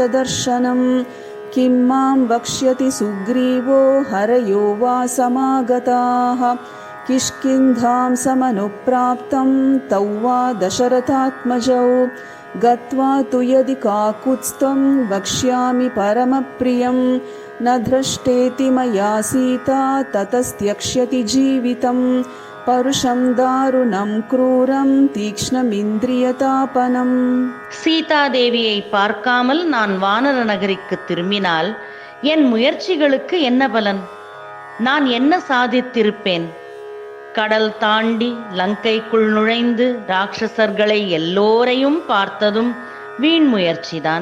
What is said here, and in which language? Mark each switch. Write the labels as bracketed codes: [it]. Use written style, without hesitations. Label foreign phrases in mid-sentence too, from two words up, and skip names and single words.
[sa] दर्शनं किं मां वक्ष्यति सुग्रीवो हरयो वा समागताः किष्किन्धां समनुप्राप्तं तौ वा दशरथात्मजौ गत्वा तु यदि काकुत्स्थं वक्ष्यामि परमप्रियं न दृष्टेति मया सीता ततस्त्यक्ष्यति जीवितं परुषं दारुणं क्रूरं तीक्ष्णमिन्द्रियतापनम्. [ta] சீதா தேவியை பார்க்காமல் நான் வானர நகரிக்கு திரும்பினால் என் முயற்சிகளுக்கு என்ன பலன்? நான் என்ன சாதித்திருப்பேன்? கடல் தாண்டி லங்கைக்குள் நுழைந்து ராட்சசர்களை எல்லோரையும் பார்த்ததும் வீண் முயற்சிதான்.